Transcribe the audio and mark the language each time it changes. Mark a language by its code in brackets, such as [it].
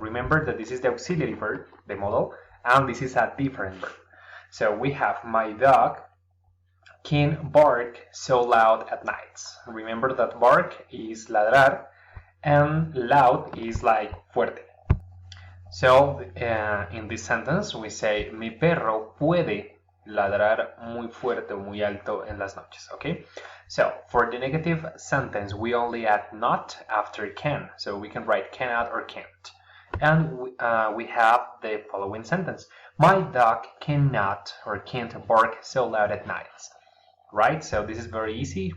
[en] Remember that this is the auxiliary verb, the modal, and this is a different verb. So we have my dog can bark so loud at nights. Remember that bark is ladrar and loud is like fuerte. [es] So in this sentence we say mi perro puede ladrar muy fuerte o muy alto en las noches, okay? [en] So for the negative sentence we only add not after can, so we can write cannot or can't. And we have the following sentence. My dog cannot or can't bark so loud at nights. Right? So this is very easy.